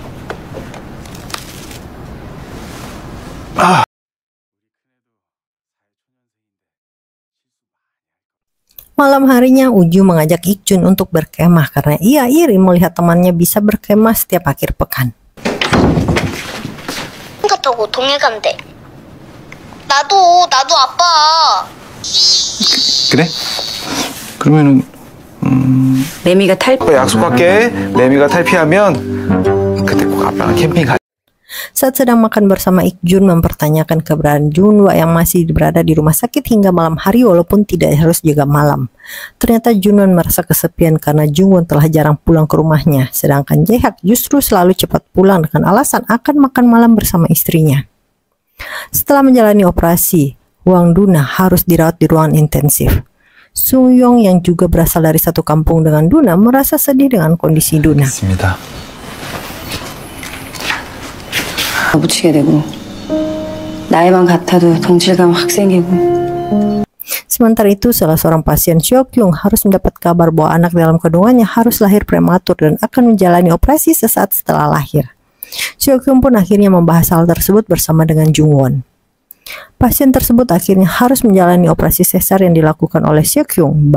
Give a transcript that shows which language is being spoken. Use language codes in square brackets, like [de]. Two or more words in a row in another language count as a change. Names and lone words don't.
[id] Malam harinya Uju mengajak Ik-jun untuk berkemah karena ia iri melihat temannya bisa berkemah setiap akhir pekan. [ko] 타고 동해 간대. 나도 아빠. 그래? 그러면은 매미가 탈. 약속할게. 매미가 탈피하면 그때 꼭 아빠랑 캠핑 가. [id] Saat sedang makan bersama Ik-jun mempertanyakan keberadaan Junwa yang masih berada di rumah sakit hingga malam hari walaupun tidak harus jaga malam. Ternyata Junwon merasa kesepian karena Jungwon telah jarang pulang ke rumahnya, sedangkan Jae-hak justru selalu cepat pulang dengan alasan akan makan malam bersama istrinya. Setelah menjalani operasi, Hwang Duna harus dirawat di ruangan intensif. Sung-yong yang juga berasal dari satu kampung dengan Duna merasa sedih dengan kondisi Duna. [ko] 붙이게 되고 나이만 같아도 동질감 확 생기고. [id] Sementara itu, salah seorang pasien Seok-kyung harus mendapat kabar bahwa anak dalam kandungannya harus lahir prematur dan akan menjalani operasi sesaat setelah lahir. Seok-kyung pun akhirnya membahas hal tersebut bersama dengan Jungwon. Pasien tersebut akhirnya harus menjalani operasi sesar yang dilakukan oleh Seok-kyung.